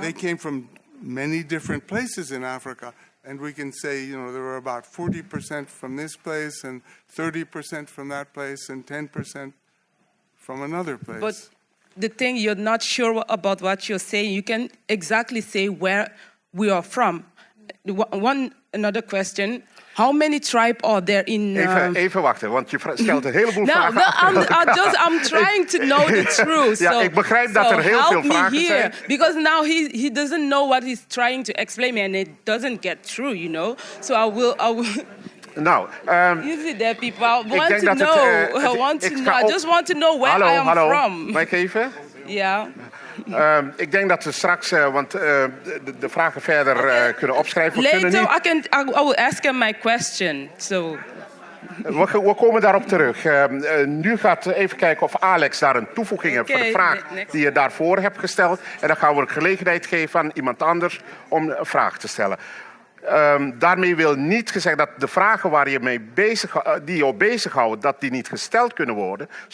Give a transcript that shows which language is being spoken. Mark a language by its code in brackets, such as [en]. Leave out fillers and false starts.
[en] They came from many different places in Africa. And we can say, there were about 40% from this place, and 30% from that place, and 10% from another place. But the thing, you're not sure about what you're saying. You can exactly say where we are from. Another question. How many tribes are there in... [nl] Even wachten, want je stelt een heleboel vragen. [en] I'm trying to know the truth. [nl] Ja, ik begrijp dat er heel veel vragen zijn. [en] Because now he doesn't know what he's trying to explain me, and it doesn't get through, So I will. [nl] Nou, [en] you see that people want to know. I just want to know where I am from. [nl] Mag ik even? Ja. Ik denk dat we straks, want de vragen verder kunnen opschrijven. [en] Later, I will ask him my question. So. [nl] We komen daarop terug. Nu gaat even kijken of Alex daar een toevoeging heeft voor de vraag die je daarvoor hebt gesteld. En dan gaan we een gelegenheid geven aan iemand anders om een vraag te stellen. Daarmee wil niet gezegd dat de vragen waar je die je bezighoudt, dat die niet gesteld kunnen worden.